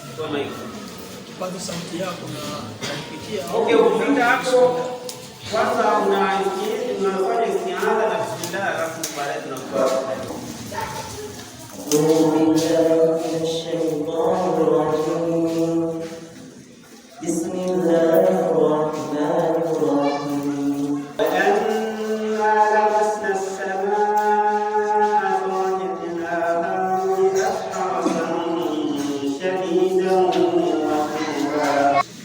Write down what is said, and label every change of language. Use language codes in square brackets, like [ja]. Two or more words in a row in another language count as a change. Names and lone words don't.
[sw] kama hiyo. Kipaza sauti yako na kupitia. Okay, ukifika hapo kwanza unafanya istiaadha na bismillah, alafu baadaye tunakuwa [ar] بسم الله الرحمن الرحيم وأنا لمسنا السماء فوجدناها ملئت حرسا شديدا وشهبا